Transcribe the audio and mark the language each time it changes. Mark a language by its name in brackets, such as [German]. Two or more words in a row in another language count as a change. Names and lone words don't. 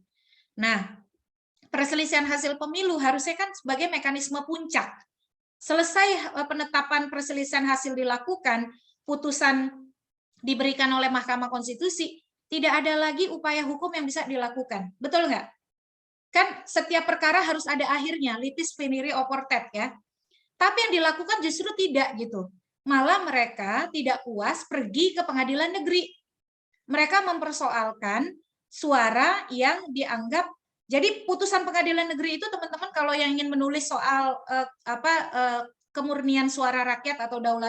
[Indonesian] Nah, perselisihan hasil pemilu harusnya kan sebagai mekanisme puncak. Selesai penetapan perselisihan hasil dilakukan, putusan diberikan oleh Mahkamah Konstitusi, tidak ada lagi upaya hukum yang bisa dilakukan. Betul nggak? Kan setiap perkara harus ada akhirnya, [Latin] litis finiri oportet ya. [Indonesian] Tapi yang dilakukan justru tidak gitu. Malah mereka tidak puas pergi ke pengadilan negeri. Mereka mempersoalkan suara yang dianggap. Jadi putusan pengadilan negeri itu teman-teman kalau yang ingin menulis soal kemurnian suara rakyat atau daulat